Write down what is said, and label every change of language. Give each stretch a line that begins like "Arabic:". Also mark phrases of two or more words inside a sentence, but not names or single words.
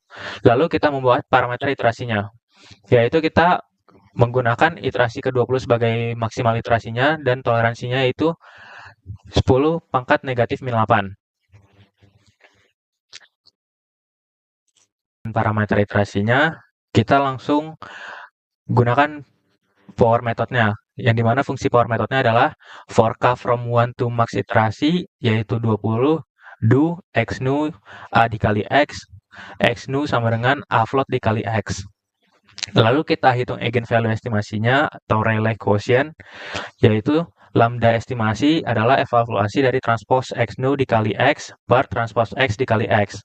Indonesian: Lalu kita membuat parameter iterasinya, yaitu kita menggunakan iterasi ke-20 sebagai maksimal iterasinya dan toleransinya itu 10 pangkat negatif min 8. Parameter iterasinya, kita langsung gunakan
English: power methodnya,
Indonesian: yang dimana fungsi
English: power methodnya
Indonesian: adalah
English: for k from 1 to max
Indonesian: iterasi, yaitu 20, do x nu a dikali x nu sama dengan a float dikali x. Lalu kita hitung eigenvalue estimasinya atau Rayleigh quotient, yaitu lambda estimasi adalah evaluasi dari transpose x nu dikali x per transpose x dikali x.